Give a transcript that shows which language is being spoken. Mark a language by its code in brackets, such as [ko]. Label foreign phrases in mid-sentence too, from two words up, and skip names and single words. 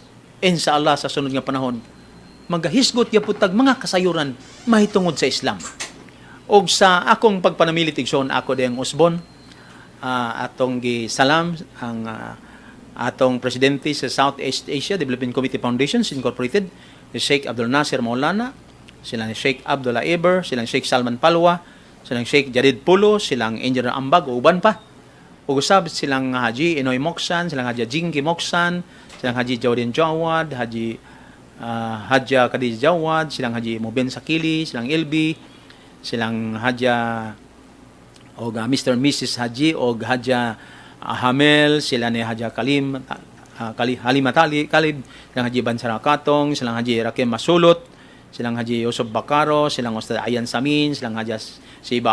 [ceb] Inshallah sa sunod nga panahon, magahisgot gyapon tag mga kasayuran mahitungod sa Islam. Og sa akong pagpanamilit igsoon, ako dayang usbon, atong gisalam ang atong presidente sa Southeast Asia Development Committee Foundation Incorporated, si Sheikh Abdul Nasir Maulana, silang Sheikh Abdullah Eber, silang Sheikh Salman Palwa, silang Sheikh Jadid Pulo, silang Engineer Ambag, o uban pa. Ug-usab silang Haji Inoy Moksan, silang Haji Jingi Moksan, silang Haji Jawdin Jawad, Haji Hadja Kadiz Jawad, silang Haji Muben Sakili, silang Ilbi, silang Hadja o [en] Mr. and Mrs. [ceb] Haji o Hadja Hamel, sila ni Hadja Halimatali Kalib, silang Haji Bansara Katong, silang Haji Rakim Masulot, silang Haji Yusuf Bakaro, silang Ustad Ayan Samin, silang Haji Siba